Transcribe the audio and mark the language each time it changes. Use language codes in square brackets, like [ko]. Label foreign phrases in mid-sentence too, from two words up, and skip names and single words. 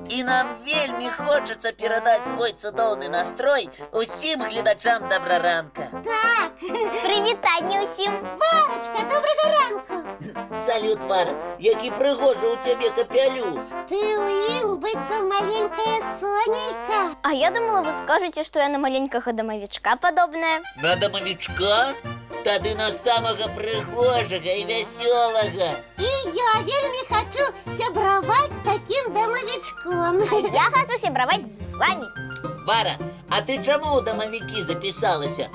[be] І нам вельмі хочацца перадаць свой цудоўны настрой усім гледачам Добраранка. Так. Прывітанне ўсім. Варачка, добрага ранку. Салют, Вара, які прыгожы ў цябе капялюш. Ты ў ім быццам маленькая сонейка. [ru] А я думала, вы скажете, что я [be] на маленькага дамавічка падобная. На дамавічка? Тады на самага прыгожага і вясёлага. І я вельмі хачу сябраваць з такім дамавічком. Я хочу сябраваць з вами. Вара, а ты чаму ў дамавікі запісалася?